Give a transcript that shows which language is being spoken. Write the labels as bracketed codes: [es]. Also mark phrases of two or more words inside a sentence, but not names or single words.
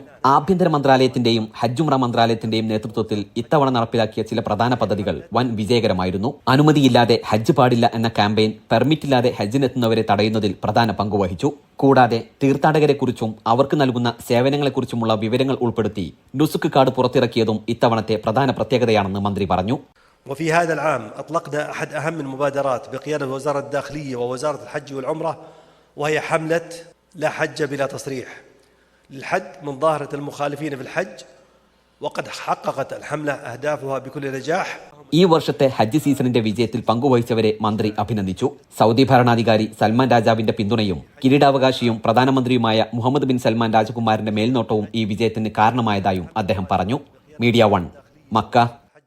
[ml] ആഭ്യന്തര മന്ത്രാലയത്തിന്റെയും ഹജ്ജ് ഉംറ മന്ത്രാലയത്തിന്റെയും നേതൃത്വത്തിൽ ഇത്തവണ നടപ്പിലാക്കിയ ചില പ്രധാന പദ്ധതികൾ വൻ വിജയകരമായിരുന്നു. അനുമതിയില്ലാതെ ഹജ്ജ് പാടില്ല എന്ന ക്യാമ്പയിൻ പെർമിറ്റില്ലാതെ ഹജ്ജിനെത്തുന്നവരെ തടയുന്നതിൽ പ്രധാന പങ്കുവഹിച്ചു. കൂടാതെ തീർത്ഥാടകരെക്കുറിച്ചും അവർക്ക് നൽകുന്ന സേവനങ്ങളെക്കുറിച്ചുമുള്ള വിവരങ്ങൾ ഉൾപ്പെടുത്തി നുസുക് കാർഡ് പുറത്തിറക്കിയതും ഇത്തവണത്തെ പ്രധാന പ്രത്യേകതയാണെന്ന് മന്ത്രി പറഞ്ഞു. [ar] وفي هذا العام أطلقنا أحد أهم المبادرات بقيادة وزارة الداخلية ووزارة الحج والعمرة، وهي حملة لا حج بلا تصريح للحد من ظاهرة المخالفين في الحج، وقد حققت الحملة أهدافها بكل نجاح. [ml] ഈ വർഷത്തെ ഹജ്ജ് സീസണിന്റെ വിജയത്തിൽ പങ്കുവഹിച്ചവരെ മന്ത്രി അഭിനന്ദിച്ചു. സൗദി ഭരണാധികാരി സൽമാൻ രാജാവിന്റെ പിന്തുണയും കിരീടാവകാശിയും പ്രധാനമന്ത്രിയുമായ മുഹമ്മദ് ബിൻ സൽമാൻ രാജകുമാരന്റെ മേൽനോട്ടവും ഈ വിജയത്തിന് കാരണമായതായും അദ്ദേഹം പറഞ്ഞു. മീഡിയ 1 മക്ക.